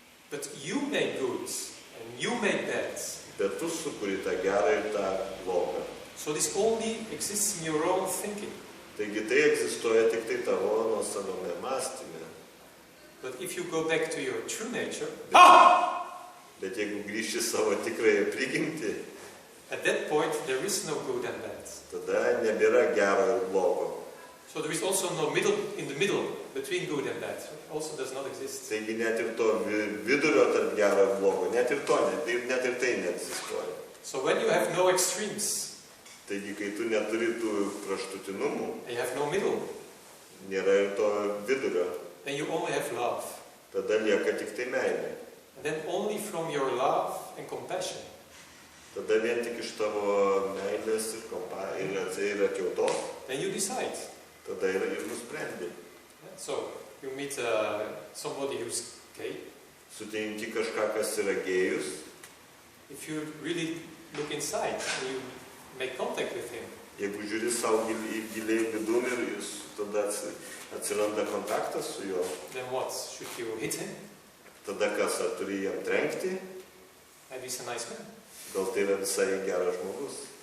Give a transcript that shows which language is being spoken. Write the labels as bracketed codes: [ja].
[en] But you make good and you make bad. [lt] Bet tu sukuri tą gerą ir tą blogą. [en] So this only exists in your own thinking. [lt] Taigi tai egzistuoja tik tai tavo nuosavame mąstyme. [en] But if you go back to your true nature, [lt] Bet jeigu grįši savo tikrąją prigimtį, [en] at that point there is no good and bad. [lt] tada nebėra gero ir blogo. [en] So there is also no middle in the middle between good and bad. It also does not exist. [lt] Taigi net ir to vidurio tarp gero ir blogo, net ir tai neegzistuoja. [en] So when you have no extremes, [lt] Taigi kai tu neturi tų kraštutinumų, [en] and you have no middle, [lt] nėra ir to vidurio, [en] then you only have love. [lt] tada lieka tik tai meilė. [en] And then only from your love and compassion, [lt] Tada vien tik iš tavo meilės ir atjautos, [en] then you decide. [lt] tada ir nusprendi. [en] So you meet somebody who's gay. [lt] Sutinki kažką, kas yra gėjus, [en] If you really look inside and you make contact with him, [lt] jeigu žiūri savo giliai vidun ir tada atsiranda kontaktas su juo, [en] then what? Should you hit him? [lt] tada kas, ar turi jam trenkti, [en] Maybe he's a nice man. [lt] gal tai yra visai geras žmogus.